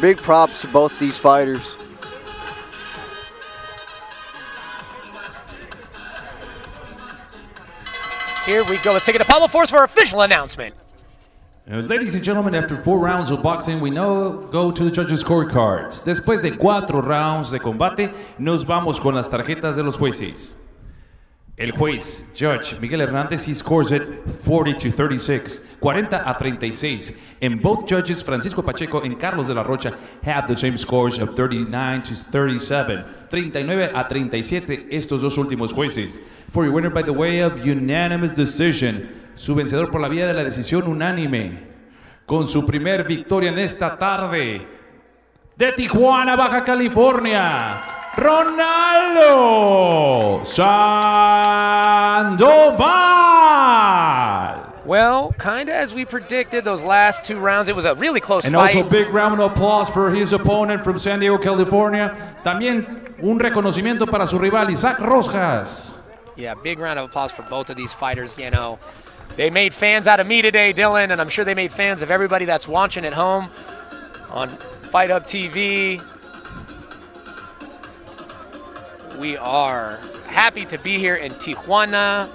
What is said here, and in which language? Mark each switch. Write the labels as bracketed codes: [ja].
[en] Big props to both these fighters. Here we go. Let's take it to Pablo Force for our official announcement. Ladies and gentlemen, after 4 rounds of boxing, we now go to the judges' scorecards. [es] Después de 4 rounds de combate, nos vamos con las tarjetas de los jueces. El juez, [en] Judge Miguel Hernández, he scores it 40-36, 40-36. And both judges, Francisco Pacheco and Carlos de la Rocha, have the same scores of 39-37, 39-37, [es] estos dos últimos jueces. [en] For your winner by the way of unanimous decision, [es] su vencedor por la vía de la decisión unánime, con su primer victoria en esta tarde, de Tijuana, Baja California, Ronaldo Sandoval. [en] Well, kind of as we predicted, those last 2 rounds, it was a really close and fight. And also big round of applause for his opponent from San Diego, California. [es] También un reconocimiento para su rival, Isaac Rojas. [en] Yeah, big round of applause for both of these fighters. They made fans out of me today, Dylan, and I'm sure they made fans of everybody that's watching at home on Fight Up TV. We are happy to be here in Tijuana.